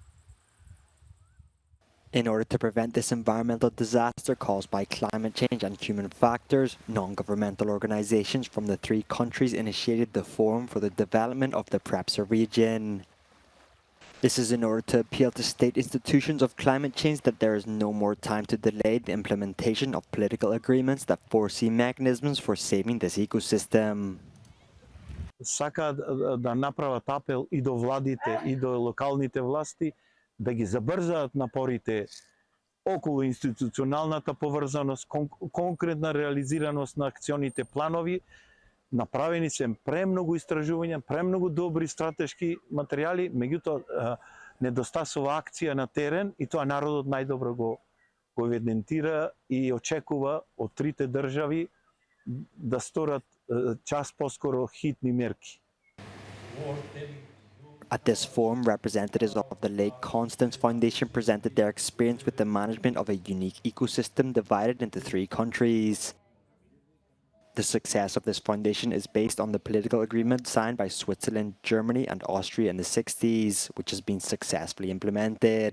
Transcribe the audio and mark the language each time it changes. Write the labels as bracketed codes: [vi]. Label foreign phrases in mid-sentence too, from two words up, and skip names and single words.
[en] In order to prevent this environmental disaster caused by climate change and human factors, non-governmental organizations from the 3 countries initiated the Forum for the Development of the Prepsa region. This is in order to appeal to state institutions of climate change that there is no more time to delay the implementation of political agreements that foresee mechanisms for saving this ecosystem. [mk] Сака да направат апел и до владите, и до локалните власти да ги забрзаат напорите околу институционалната поврзаност, конкретна реализираност на акционите планови. Направени се премногу истражувања, премногу добри стратешки материјали, меѓутоа недостасува акција на терен и тоа народот најдобро го евидентира и очекува од 3 држави да сторат час поскоро хитни мерки. [en] At this forum, representatives of the Lake Constance Foundation presented their experience with the management of a unique ecosystem divided into 3 countries. The success of this foundation is based on the political agreement signed by Switzerland, Germany and Austria in the 60s, which has been successfully implemented.